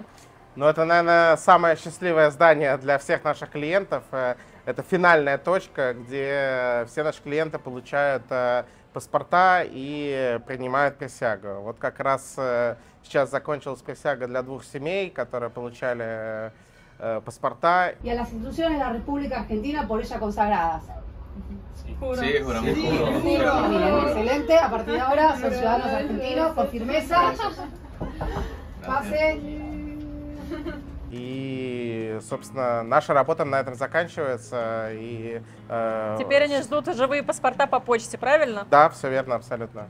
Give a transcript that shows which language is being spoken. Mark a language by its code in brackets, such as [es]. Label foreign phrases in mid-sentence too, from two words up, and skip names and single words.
[ru] Ну, это, наверное, самое счастливое здание для всех наших клиентов. Это финальная точка, где все наши клиенты получают паспорта и принимают присягу. Вот как раз сейчас закончилась присяга для 2 семей, которые получали паспорта. [es] Y a las instituciones de la República Argentina por ella consagradas. Sí, juramos. Bien, excelente. A partir de ahora son ciudadanos argentinos con firmeza. Pase. [ru] И, собственно, наша работа на этом заканчивается. И, Теперь они ждут живые паспорта по почте, правильно? Да, все верно, абсолютно.